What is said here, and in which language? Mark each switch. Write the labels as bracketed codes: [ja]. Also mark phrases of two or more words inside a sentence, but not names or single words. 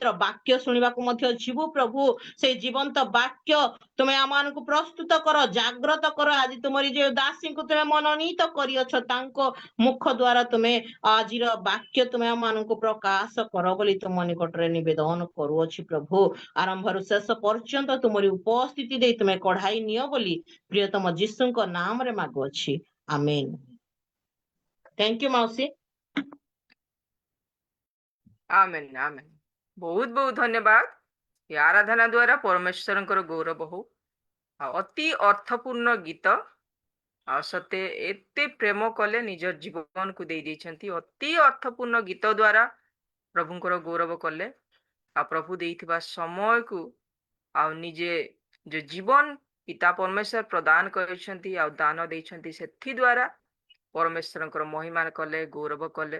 [or] ବାକ୍ୟ ଶୁଣିବାକୁ ମଧ୍ୟ ଯିବୁ ପ୍ରଭୁ ସେଇ ଜୀବନ୍ତ ବାକ୍ୟ ତୁମେ ଆମମାନଙ୍କୁ ପ୍ରସ୍ତୁତ କର ଜାଗ୍ରତ କର ଆଜି ତୁମରି ଯେ ଦାସୀଙ୍କୁ ତୁମେ ମନୋନୀତ କରିଅଛ ତାଙ୍କ ମୁଖ ଦ୍ୱାରା ତୁମେ ଆଜିର ବାକ୍ୟ ତୁମେ ଆମମାନଙ୍କୁ ପ୍ରକାଶ କର ବୋଲି ତୁମ ନିକଟରେ ନିବେଦନ କରୁଅଛି ପ୍ରଭୁ ଆରମ୍ଭରୁ ଶେଷ ପର୍ଯ୍ୟନ୍ତ ତୁମରି ଉପସ୍ଥିତି ଦେଇ ତୁମେ କଢାଇ ନିଅ ବୋଲି ପ୍ରିୟତମ ଯୀଶୁଙ୍କ ନାମରେ ମାଗୁଅଛି ଆମେନ୍ [en] thank you [or] ମାଉସୀ [hi] आमेन आमेन बहुत बहुत धन्यवाद [or] ଏ ଆରାଧନା ଦ୍ୱାରା ପରମେଶ୍ୱରଙ୍କର ଗୌରବ ହଉ। ଆଉ ଅତି ଅର୍ଥପୂର୍ଣ୍ଣ ଗୀତ, ଆଉ ସତେ ଏତେ ପ୍ରେମ କଲେ ନିଜ ଜୀବନକୁ ଦେଇ ଦେଇଛନ୍ତି। ଅତି ଅର୍ଥପୂର୍ଣ୍ଣ ଗୀତ ଦ୍ୱାରା ପ୍ରଭୁଙ୍କର ଗୌରବ କଲେ। ଆଉ ପ୍ରଭୁ ଦେଇଥିବା ସମୟକୁ ଆଉ ନିଜେ ଯୋଉ ଜୀବନ ପିତା ପରମେଶ୍ୱର ପ୍ରଦାନ କରିଛନ୍ତି ଆଉ ଦାନ ଦେଇଛନ୍ତି, ସେଥି ଦ୍ୱାରା ପରମେଶ୍ୱରଙ୍କର ମହିମା କଲେ, ଗୌରବ କଲେ।